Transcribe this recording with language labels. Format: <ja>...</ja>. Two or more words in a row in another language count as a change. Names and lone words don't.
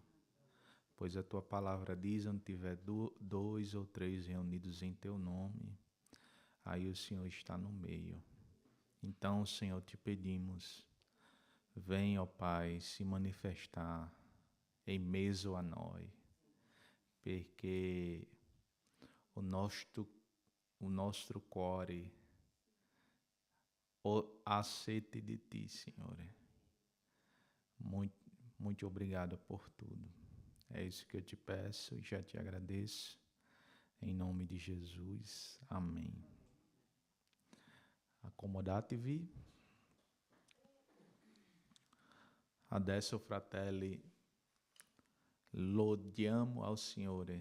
<pt>Pois a tua palavra diz, onde tiver dois ou três reunidos em teu nome, aí o Senhor está no meio. Então, Senhor, te pedimos, vem, ó Pai, se manifestar em meio a nós, porque o nosso</pt> <it>cuore ha sede</it> <pt>de ti, Senhor. Muito obrigado por tudo. É isso que eu te peço e já te agradeço. Em nome di Gesù. Amen.</pt> <it>Accomodatevi. Adesso, fratelli, lodiamo ao Signore.</it>